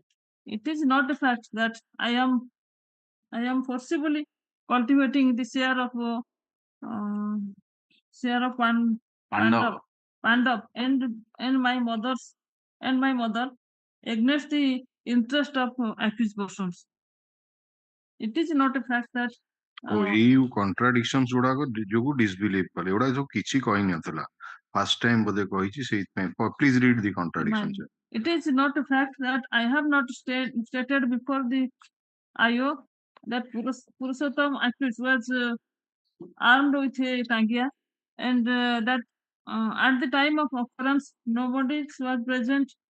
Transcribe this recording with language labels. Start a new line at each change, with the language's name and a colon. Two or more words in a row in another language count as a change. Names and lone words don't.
English: It is not a fact that I am forcibly cultivating the share of Pandav. Pandav and my mother against the interest of accused persons. It is not a fact that
Odia: ଓ ଏଇ କଣ୍ଟ୍ରାଡିକ୍ସନ୍ସ ଗୁଡାକ ଯୋଗୁ ଡିସବିଲିଭ କଲେ ଏଗୁଡା ସବୁ କିଛି କହି ନଥିଲା
English: first time
Odia: ବୋଧେ କହିଛି ସେଇଥିପାଇଁ
English: please read the contradictions it is not a fact that I have not stated before the IO that Purushottam accused was armed with a tangia and that at the time of occurrence nobody was present